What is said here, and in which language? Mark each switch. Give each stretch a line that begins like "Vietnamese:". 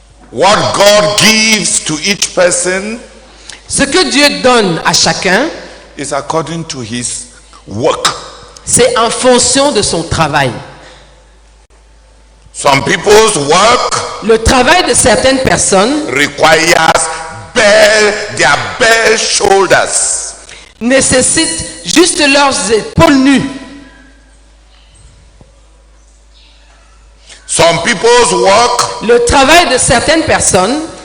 English: What God gives to each person
French: Ce que Dieu donne à chacun,
English: is according to his work.
French: c'est en fonction de son travail.
English: Some people's work
French: Le travail de certaines personnes
English: requires their bare shoulders.
French: nécessite juste leurs épaules nues.
English: Some people's work
French: Le travail de certaines personnes